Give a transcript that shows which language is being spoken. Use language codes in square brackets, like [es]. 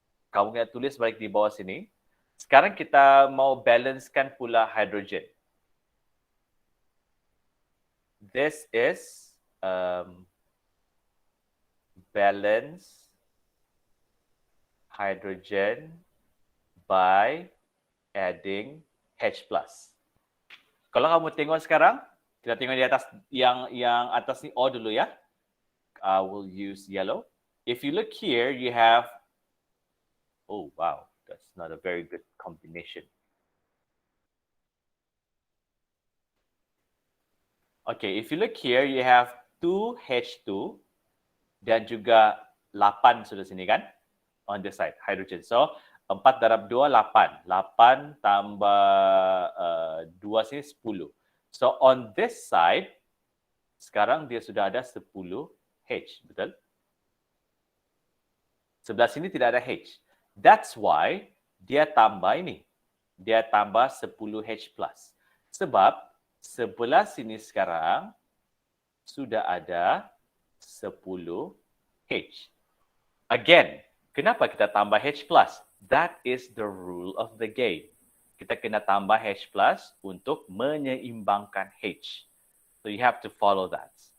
[ms] Kamu kena tulis balik di bawah sini. Sekarang kita mau balancekan pula hydrogen. [en] This is balance hydrogen by adding H+. [ms] Kalau kamu tengok sekarang, kita tengok di atas yang atas ni O dulu ya. [en] I will use yellow. If you look here, you have, oh wow, that's not a very good combination. Okay, if you look here, you have 2H2 [ms] dan juga 8 sudah sini kan? [en] On this side, hydrogen. [ms] So, 4 darab 2, 8. 8 tambah 2 sini 10. [en] So, on this side, [ms] sekarang dia sudah ada 10 H, betul? Sebelah sini tidak ada H. [en] That's why [ms] dia tambah ini. Dia tambah 10 H+. Sebab sebelah sini sekarang sudah ada 10 H. Again, kenapa kita tambah H+? [en] That is the rule of the game. [ms] Kita kena tambah H+ untuk menyeimbangkan H. [en] So you have to follow that.